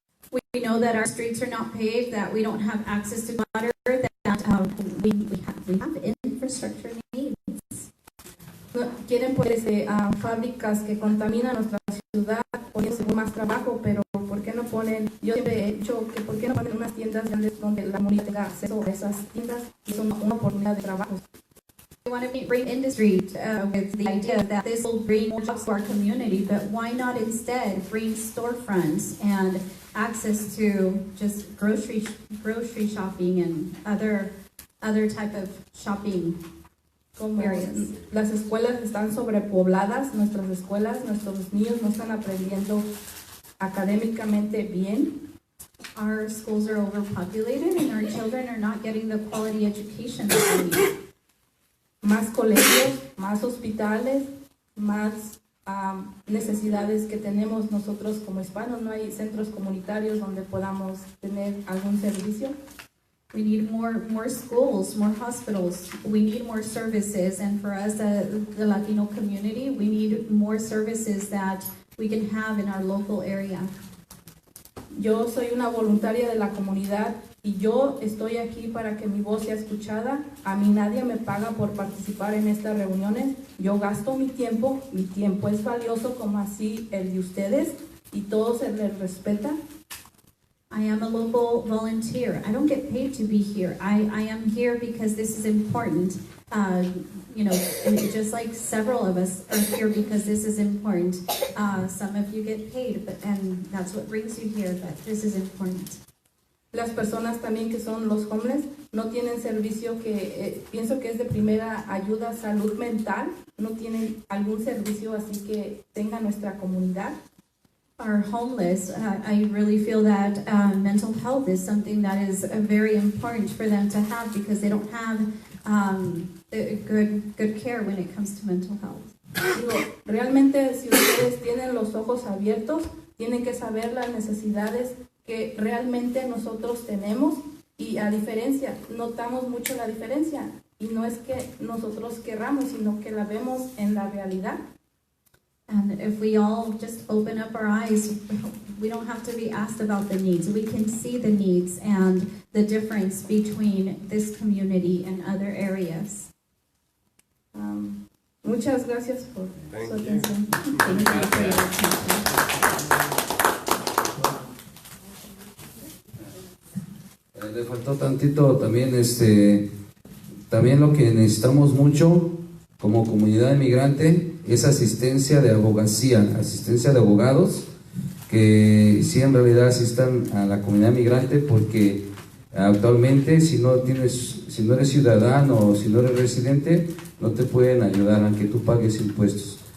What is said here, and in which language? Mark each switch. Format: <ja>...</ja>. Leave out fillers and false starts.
<en>We know that our streets are not paved, that we don't have access to water, that we have infrastructure needs.</en> <es>Quieren pues fábricas que contaminan nuestra ciudad, poniendo más trabajo, pero ¿por qué no ponen? Yo siempre he dicho que ¿por qué no ponen unas tiendas grandes donde la comunidad tenga acceso a esas tiendas y son una oportunidad de trabajo?</es> <en>We want to bring industry with the idea that this will bring more jobs to our community, but why not instead bring storefronts and access to just grocery shopping and other type of shopping</en> <es>Como</es> <en>areas.</en> <es>Las escuelas están sobrepobladas, nuestras escuelas, nuestros niños no están aprendiendo académicamente bien.</es> <en>Our schools are overpopulated and our children are not getting the quality education that they need.</en> <es>Más colegios, más hospitales, más necesidades que tenemos nosotros como hispanos. No hay centros comunitarios donde podamos tener algún servicio.</es> <en>We need more schools, more hospitals. We need more services, and for us, the Latino community, we need more services that we can have in our local area.</en> <es>Yo soy una voluntaria de la comunidad y yo estoy aquí para que mi voz sea escuchada. A mí nadie me paga por participar en estas reuniones. Yo gasto mi tiempo es valioso como así el de ustedes, y todo se les respeta.</es> <en>I am a local volunteer. I don't get paid to be here. I am here because this is important. And just like several of us are here because this is important. Some of you get paid, and that's what brings you here, but this is important.</en> <es>Las personas también que son los homeless no tienen servicio que pienso que es de primera ayuda, salud mental. No tienen algún servicio así que tenga nuestra comunidad.</es> <en>Are homeless, I really feel that mental health is something that is very important for them to have because they don't have good care when it comes to mental health.</en> <es>Realmente, si ustedes tienen los ojos abiertos, tienen que saber las necesidades que realmente nosotros tenemos, y a diferencia, notamos mucho la diferencia, y no es que nosotros querramos, sino que la vemos en la realidad.</es> <en>And if we all just open up our eyes, we don't have to be asked about the needs. We can see the needs and the difference between this community and other areas.</en> <es>Muchas gracias por su atención.</es> <en>Thank you for your attention.</en> <es>Le faltó tantito también, también lo que necesitamos mucho como comunidad inmigrante es asistencia de abogacía, asistencia de abogados que sí en realidad asistan a la comunidad migrante, porque actualmente si no eres ciudadano o si no eres residente, no te pueden ayudar aunque tú pagues impuestos.</es>